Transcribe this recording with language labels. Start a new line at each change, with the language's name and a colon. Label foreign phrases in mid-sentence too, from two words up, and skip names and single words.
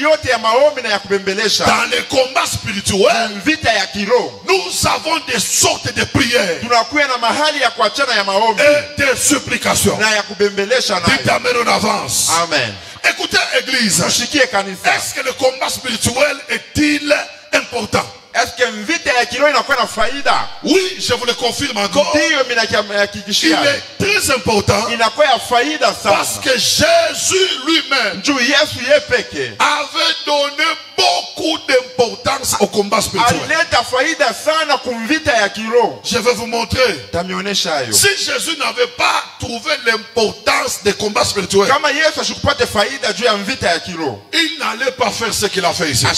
French: Dans les combats spirituels, nous avons des sortes de prières et de supplications. Dites amen, on avance. Amen. Écoutez, Église, est-ce que le combat spirituel est-il important? Est-ce que
Swahili: vita ya kiroho inakuwa na faida?
French: Oui, je vous le confirme encore. Il est très important.
Swahili: Inakuwa ya faida sana.
French: Parce que Jésus lui-même avait donné beaucoup d'importance au combat spirituel. Je vais vous montrer. Si Jésus n'avait pas trouvé l'importance des combats spirituels, il n'allait pas faire ce qu'il a fait ici.